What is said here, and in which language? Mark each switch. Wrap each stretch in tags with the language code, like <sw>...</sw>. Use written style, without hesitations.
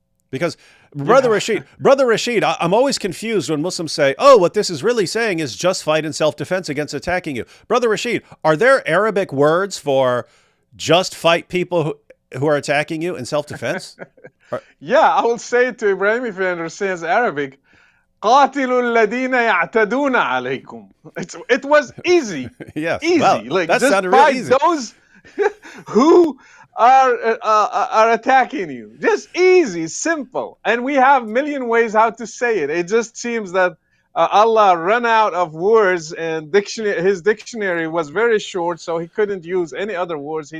<en>Because Brother Rashid, I'm always confused when Muslims say, oh, what this is really saying is just fight in self-defense against attacking you. Brother Rashid, are there Arabic words for just fight people who are attacking you in self-defense? Yeah, I will say it to Ibrahim if he understands Arabic.</en> <ar>قاتلوا الذين يعتدون عليكم.</ar> <en>It was easy. Yes. Easy. Wow. Like, that just sounded real fight easy. those who are attacking you. Just easy, simple. And we have a million ways how to say it. It just seems that Allah ran out of words, and his dictionary was very short, so he couldn't use any other words.</en>